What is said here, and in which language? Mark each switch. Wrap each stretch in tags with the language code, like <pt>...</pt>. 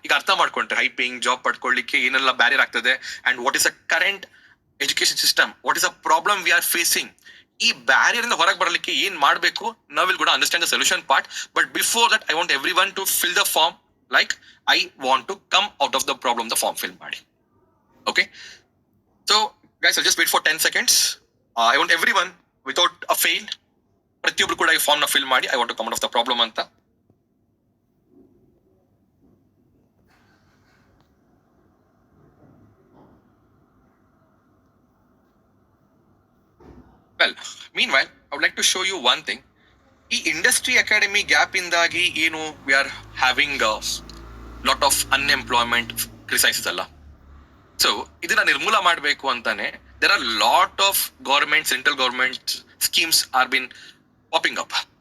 <kn>ಈಗ ಅರ್ಥ ಮಾಡ್ಕೊಂಡ್ರೆ ಹೈ ಪೇಯಿಂಗ್ ಜಾಬ್ ಪಡ್ಕೊಳ್ಳಿಕ್ಕೆ ಏನೆಲ್ಲ ಬ್ಯಾರಿಯರ್ ಆಗ್ತದೆ</kn> <en>And what is a current education system, what is a problem we are facing.</en> <kn>ಈ ಬ್ಯಾರಿಯರ್ ಇಂದ ಹೊರಗೆ ಬರಲಿಕ್ಕೆ ಏನ್ ಮಾಡಬೇಕು, ನಾವು ವಿಲ್ ಕೂಡ</kn> <en>Understand the solution part. But before that I want every one to fill the form like I want to come out of the problem.</en> <kn>The form fill ಮಾಡಿ.</kn> <en>Okay, so guys, I'll just wait for 10 seconds. I want everyone without a fail,</en> <kn>ಪ್ರತಿಯೊಬ್ರು ಕೂಡ ಈ form ನ fill ಮಾಡಿ</kn> <en>I want to come out of the problem ಅಂತ. Well, meanwhile, I would like to show you one thing.</en> <kn>ಈ industry academy gap ಇಂದಾಗಿ ಏನು</kn> <en>we are having lot of unemployment crises</en> <kn>ಅಲ್ಲ.</kn> <en>so</en> <kn>ಇದನ್ನ ನಿರ್ಮೂಲ ಮಾಡಬೇಕು ಅಂತಾನೆ</kn> <en>There are lot of government, central government schemes are been popping up.</en>